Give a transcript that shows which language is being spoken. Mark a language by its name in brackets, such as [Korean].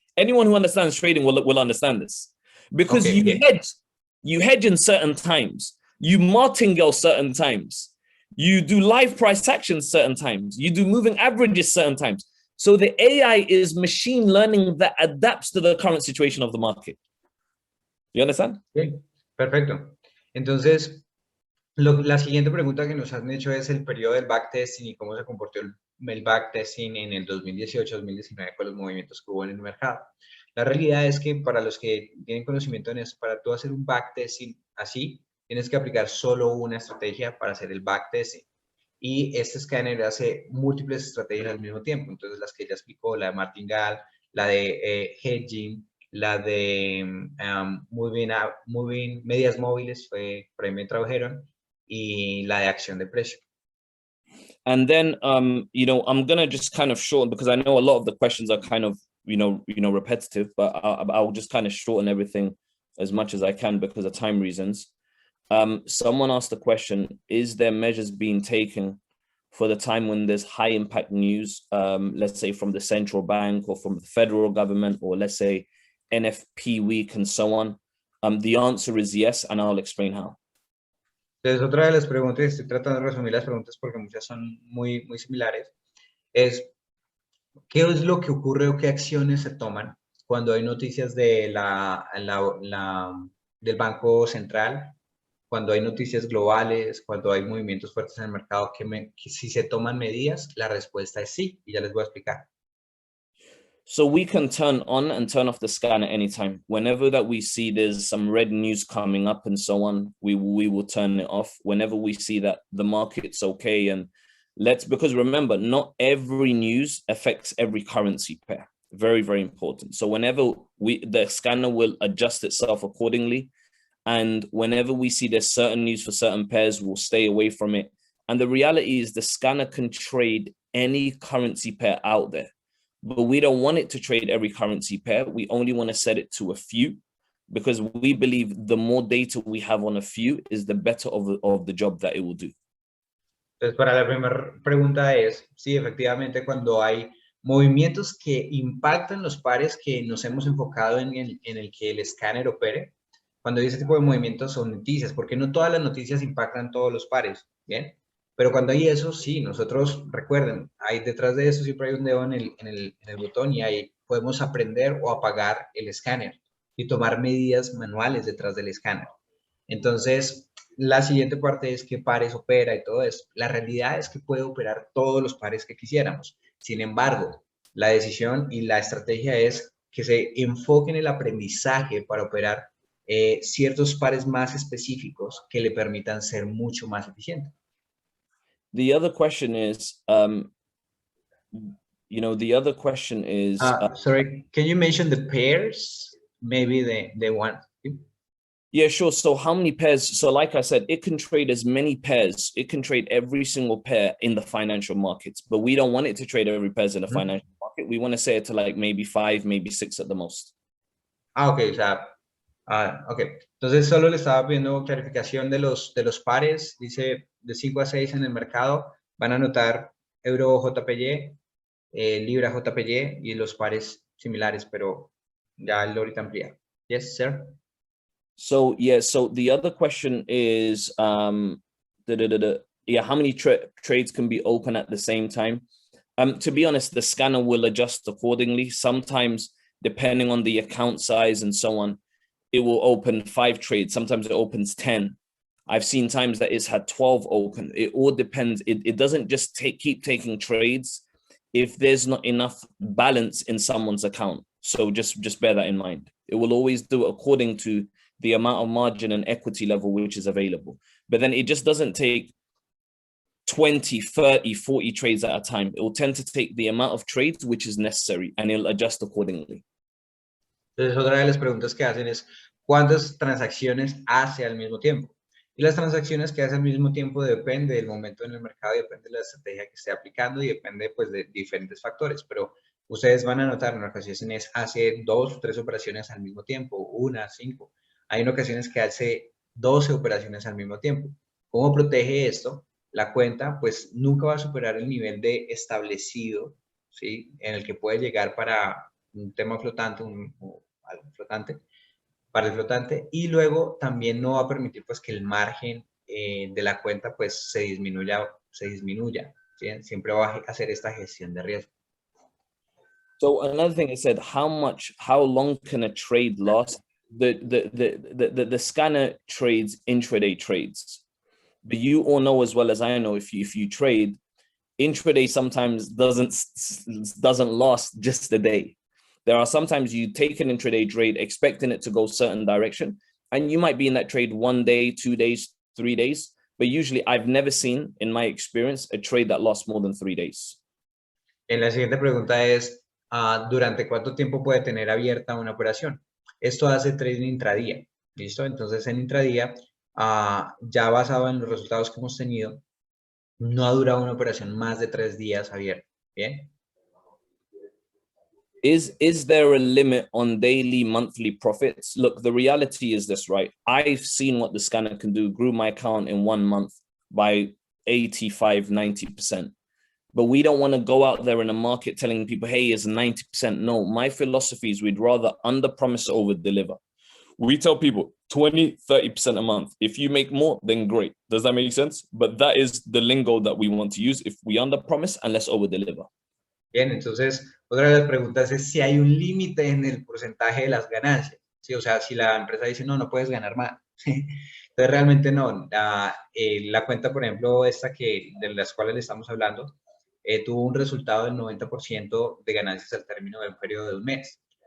[English] Anyone who understands trading will understand this. Because you hedge in certain times, you martingale certain times, you do live price action certain times, you do moving averages certain times. So the AI is machine learning that adapts to the current situation of the market. You understand? [Spanish] Bien, perfecto. Entonces, la siguiente pregunta que nos han hecho es el periodo del backtesting y cómo se comportó el backtesting en el 2018-2019 con los movimientos que hubo en el mercado. La realidad es que para los que tienen conocimiento en eso, para tú hacer un backtesting así, tienes que aplicar solo una estrategia para hacer el backtesting. Y este escáner hace múltiples estrategias al mismo tiempo. Entonces, las que ella explicó, la de martingale, la de hedging, la de moving medias móviles, por ahí me tradujeron, y la de acción de precio. [English] And then, I'm going to just kind of shorten, because I know a lot of the questions are kind of, repetitive, but I'll just kind of shorten everything as much as I can because of time reasons. Someone asked the question, is there measures being taken for the time when there's high impact news, let's say from the central bank or from the federal government, or let's say NFP week and so on? The answer is yes, and I'll explain how. [Spanish] Entonces, otra de las preguntas, estoy tratando de resumir las preguntas porque muchas son muy similares, es ¿qué es lo que ocurre o qué acciones se toman cuando hay noticias de del Banco Central, cuando hay noticias globales, cuando hay movimientos fuertes en el mercado, que si se toman medidas? La respuesta es sí, y ya les voy a explicar. [English] So we can turn on and turn off the scanner anytime. Whenever that we see there's some red news coming up and so on, we will turn it off. Whenever we see that the market's okay, and because remember, not every news affects every currency pair. Very, very important. So whenever the scanner will adjust itself accordingly. And whenever we see there's certain news for certain pairs, we'll stay away from it. And the reality is the scanner can trade any currency pair out there. But we don't want it to trade every currency pair. We only want to set it to a few, because we believe the more data we have on a few is the better of the job that it will do. [Spanish] Entonces, para la primera pregunta es, sí, efectivamente, cuando hay movimientos que impactan los pares que nos hemos enfocado en el que el escáner opere, cuando hay ese tipo de movimientos son noticias, porque no todas las noticias impactan todos los pares, ¿bien? Pero cuando hay eso, sí, nosotros, recuerden, hay detrás de eso siempre hay un dedo en el botón y ahí podemos aprender o apagar el escáner y tomar medidas manuales detrás del escáner. Entonces, la siguiente parte es qué pares opera y todo eso. La realidad es que puede operar todos los pares que quisiéramos. Sin embargo, la decisión y la estrategia es que se enfoque en el aprendizaje para operar ciertos pares más específicos que le permitan ser mucho más eficiente. [English] The other question is, the other question is... sorry, can you mention the pairs? Maybe the one. Yeah, sure. So how many pairs? So like I said, it can trade as many pairs. It can trade every single pair in the financial markets, but we don't want it to trade every pairs in the financial market. We want to set it to like maybe 5, maybe 6 at the most. [Spanish] Okay, o sea, okay. Entonces solo le estaba pidiendo clarificación de los pares. Dice de 5 a 6 en el mercado. Van a anotar euro JPY, libra JPY y los pares similares, pero ya lo ahorita amplía. [English] Yes, sir. So yeah, so the other question is, how many trades can be open at the same time? To be honest, the scanner will adjust accordingly. Sometimes, depending on the account size and so on, it will open 5 trades. Sometimes it opens 10. I've seen times that it's had 12 open. It all depends. It doesn't just keep taking trades if there's not enough balance in someone's account. So just bear that in mind. It will always do it according to the amount of margin and equity level which is available. But then it just doesn't take 20, 30, 40 trades at a time. It will tend to take the amount of trades which is necessary, and it'll adjust accordingly. [Spanish] Entonces, otra de las preguntas que hacen es, ¿cuántas transacciones hace al mismo tiempo? Y las transacciones que hace al mismo tiempo depende del momento en el mercado, depende de la estrategia que esté aplicando y depende pues de diferentes factores, pero ustedes van a notar en ocasiones hace 2 o 3 operaciones al mismo tiempo, 1, 5. Hay en ocasiones que hace 12 operaciones al mismo tiempo. ¿Cómo protege esto? La cuenta pues nunca va a superar el nivel de establecido, ¿sí? En el que puede llegar para un tema flotante, algo flotante, para el flotante, y luego también no va a permitir pues que el margen de la cuenta pues se disminuya, ¿sí? Siempre va a hacer esta gestión de riesgo. [English] So another thing is said, how long can a trade last? The scanner trades intraday trades, but you all know as well as I know, if you trade, intraday sometimes doesn't last just a day. There are sometimes you take an intraday trade expecting it to go certain direction, and you might be in that trade 1 day, 2 days, 3 days. But usually I've never seen, in my experience, a trade that lasts more than 3 days. [Spanish] En la siguiente pregunta es, ¿durante cuánto tiempo puede tener abierta una operación? Esto hace trading intradía, ¿listo? Entonces en intradía, ya basado en los resultados que hemos tenido, no ha durado una operación más de 3 días abierta, ¿bien? [English] Is there a limit on daily, monthly profits? Look, the reality is this, right? I've seen what the scanner can do, grew my account in 1 month by 85, 90%. But we don't want to go out there in a market telling people, hey, it's 90%. No, my philosophy is we'd rather under promise, over deliver. We tell people 20, 30% a month. If you make more, then great. Does that make sense? But that is the lingo that we want to use. If we under promise and let's over deliver. [Spanish] Bien, entonces, otra de las preguntas es si hay un límite en el porcentaje de las ganancias, ¿sí? O sea, si la empresa dice, no puedes ganar más. Entonces, realmente no. La cuenta, por ejemplo, esta de las cuales le estamos hablando, tuvo un resultado del 90% de ganancias al término del periodo de un mes.